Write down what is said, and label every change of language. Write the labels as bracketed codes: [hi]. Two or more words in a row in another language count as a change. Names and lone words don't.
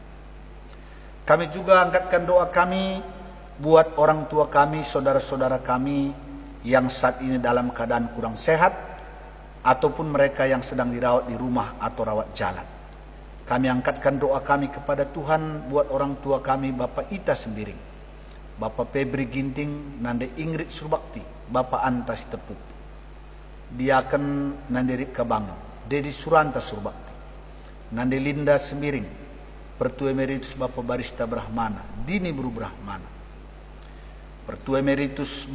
[id] Kami juga angkatkan doa kami buat orang tua kami, saudara-saudara kami yang saat ini dalam keadaan kurang sehat, ataupun mereka yang sedang dirawat di rumah atau rawat jalan. Kami angkatkan doa kami kepada Tuhan buat orang tua kami, Bapak Ita Sembiring, Bapak Febri Ginting, Nande Ingrid Surbakti, Bapak Antas Tepuk, Diaken Nande Ripka Bangun, Dedi Suranta Surbakti, Nande Linda Sembiring, Pertua Emeritus Bapak Barista Brahmana, Dini Buru Brahmana, Pertua Emeritus